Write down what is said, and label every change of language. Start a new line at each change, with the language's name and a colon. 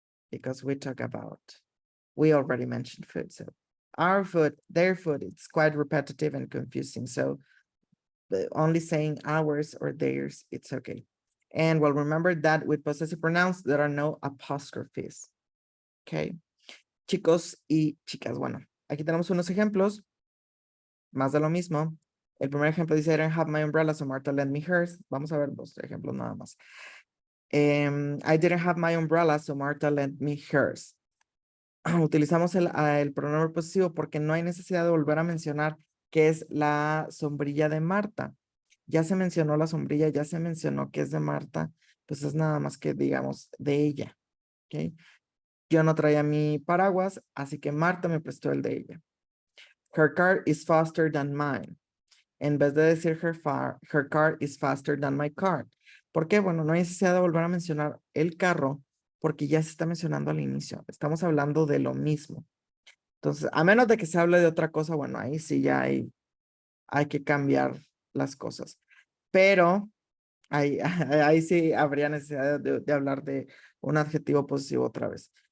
English: Because we already mentioned food. So our food, their food, it's quite repetitive and confusing. So only saying ours or theirs, it's okay. And well, remember that with possessive pronouns, there are no apostrophes. Okay.
Spanish: Chicos y chicas, bueno, aquí tenemos unos ejemplos, más de lo mismo. El primer ejemplo dice,
English: I don't have my umbrella, so Martha lent me hers.
Spanish: Vamos a ver dos ejemplos nada más.
English: I didn't have my umbrella, so Martha lent me hers.
Spanish: Utilizamos el pronombre posesivo porque no hay necesidad de volver a mencionar que es la sombrilla de Marta. Ya se mencionó la sombrilla, ya se mencionó que es de Marta, pues es nada más que digamos de ella. ¿Okay? Yo no traía mi paraguas, así que Marta me prestó el de ella.
English: Her car is faster than mine.
Spanish: En vez de decir
English: her car is faster than my car.
Spanish: ¿Por qué? Bueno, no hay necesidad de volver a mencionar el carro porque ya se está mencionando al inicio. Estamos hablando de lo mismo. Entonces, a menos de que se hable de otra cosa, bueno, ahí sí ya hay que cambiar las cosas. Pero ahí sí habría necesidad de hablar de un adjetivo posesivo otra vez.